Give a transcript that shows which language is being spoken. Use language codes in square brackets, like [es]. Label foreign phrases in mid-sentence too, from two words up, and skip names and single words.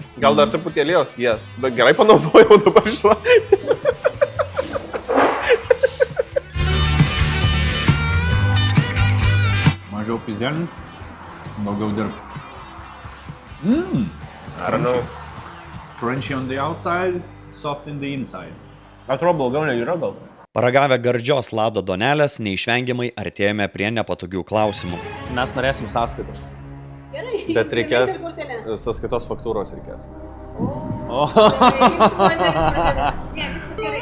[lt] Gal dar truputį aliejus? Yes. Bet gerai panaudojau dabar šitą. Mažiau pizdėlint, daugiau dirb. Ar nu? [en] Crunchy on the outside, soft in the inside. [lt] Atrodo, blogiau nėra gal. Paragavę gardžios lado donelės, neišvengiamai artėjame prie nepatogių klausimų. Mes norėsim sąskaitos. Gerai. Bet reikės, kortelę. sąskaitos faktūros reikės. O. Jums kortelės pradeda. Ne, viskas gerai.